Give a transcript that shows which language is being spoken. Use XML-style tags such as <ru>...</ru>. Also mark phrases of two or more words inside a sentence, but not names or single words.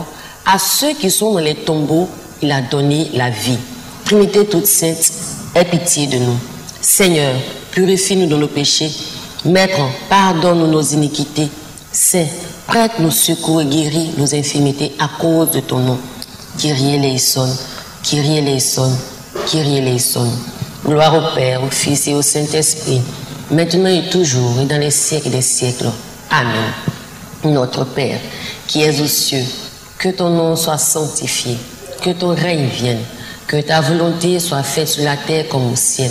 <fr>À ceux qui sont dans les tombeaux, il a donné la vie. Trinité toute sainte, aie pitié de nous. Seigneur, purifie-nous de nos péchés. Maître, pardonne-nous nos iniquités. Saint, prête nos secours et guéris nos infirmités à cause de ton nom.</fr> <el>Kyrie eleison, Kyrie eleison, Kyrie eleison.</el> <fr>Gloire au Père, au Fils et au Saint-Esprit, maintenant et toujours et dans les siècles des siècles. Amen. Notre Père, qui es aux cieux, que ton nom soit sanctifié, que ton règne vienne, que ta volonté soit faite sur la terre comme au ciel.</fr>